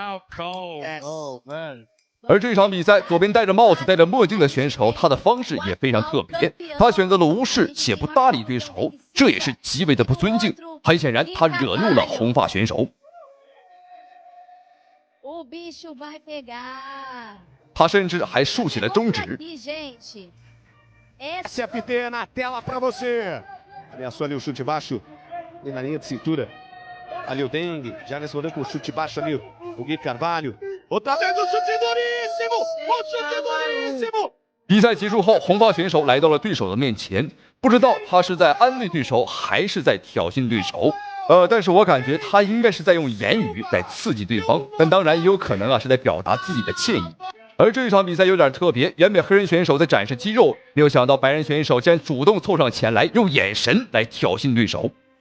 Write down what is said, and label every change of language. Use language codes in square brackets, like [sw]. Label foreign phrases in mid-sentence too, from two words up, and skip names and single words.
[zh] 而这场比赛，左边戴着帽子、戴着墨镜的选手，他的方式也非常特别。他选择了无视且不搭理对手，这也是极为的不尊敬。很显然，他惹怒了红发选手。他甚至还竖起了中指。 [pt] Ali o Dengue, já respondeu com o chute baixo ali, o Gui Carvalho. Outra vez o chute duríssimo! O chute duríssimo! [zh] 比赛结束后，红发选手来到了对手的面前，不知道他是在安慰对手，还是在挑衅对手。但是我感觉他应该是在用言语在刺激对方，但当然也有可能啊是在表达自己的歉意。而这一场比赛有点特别，原本黑人选手在展示肌肉，没有想到白人选手竟然主动凑上前来，用眼神来挑衅对手。